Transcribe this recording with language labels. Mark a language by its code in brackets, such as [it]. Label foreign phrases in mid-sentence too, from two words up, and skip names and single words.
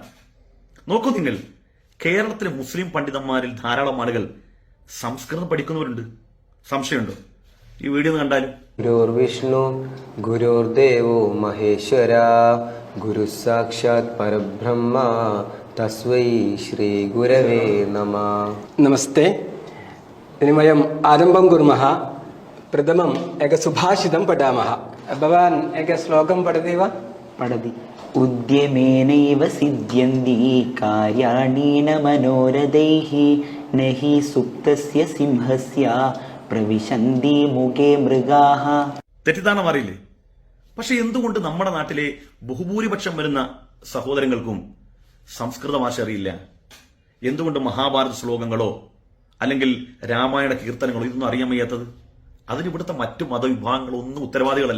[ml] നോക്കൂ നിങ്ങൾ, കേരളത്തിലെ മുസ്ലിം പണ്ഡിതന്മാരിൽ ധാരാളം ആളുകൾ സംസ്കൃതം പഠിക്കുന്നവരുണ്ട്. സംശയമുണ്ടോ? ഈ വീഡിയോ ഒന്ന് കണ്ടാലും. [sa] ഗുരുർ വിഷ്ണു ഗുരുർദേവോ മഹേശ്വര ഗുരു സാക്ഷാത് പരബ്രഹ്മ തസ്വൈ ശ്രീ ഗുരവേ നമഃ. नमस्ते. इदानीं वयम् आरम्भं कुर्मः. प्रथमम् एकं सुभाषितं पठामः. भवान् एकं श्लोकं पठति वा? पठति. उद्यमेनैव सिद्ध्यन्ति कार्याणि न मनोरथैः न हि सुप्तस्य सिंहस्य प्रविशन्ति मुखे मृगाः. [ml] തെറ്റിദ്ധാരണ അറിയില്ലേ? പക്ഷെ എന്തുകൊണ്ട് നമ്മുടെ നാട്ടിലെ ബഹുഭൂരിപക്ഷം വരുന്ന സഹോദരങ്ങൾക്കും സംസ്കൃത ഭാഷ അറിയില്ല? എന്തുകൊണ്ട് മഹാഭാരത ശ്ലോകങ്ങളോ അല്ലെങ്കിൽ രാമായണ കീർത്തനങ്ങളോ ഇതൊന്നും അറിയാൻ വയ്യാത്തത്? അതിന് ഇവിടുത്തെ മറ്റു മതവിഭാഗങ്ങളോ ഒന്നും ഉത്തരവാദികളല്ല.